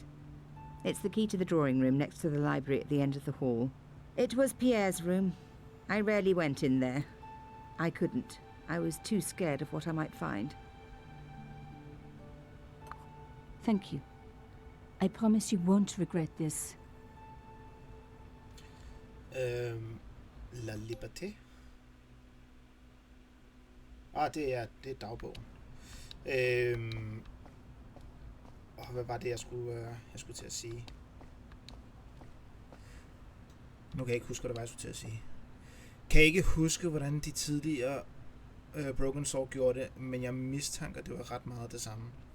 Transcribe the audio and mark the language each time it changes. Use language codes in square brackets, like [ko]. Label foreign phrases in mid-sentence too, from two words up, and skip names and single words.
[en] It's the key to the drawing room next to the library at the end of the hall. It was Pierre's room. I rarely went in there. I couldn't. I was too scared of what I might find. Thank you. I promise you won't regret this. [fr] La liberté. [da] Det er dagbogen. Og hvad var det, jeg skulle til at sige? Nu kan jeg ikke huske, hvad det var, jeg skulle til at sige. Kan jeg ikke huske, hvordan de tidligere Broken Sword gjorde det, men jeg mistænker, det var ret meget det samme.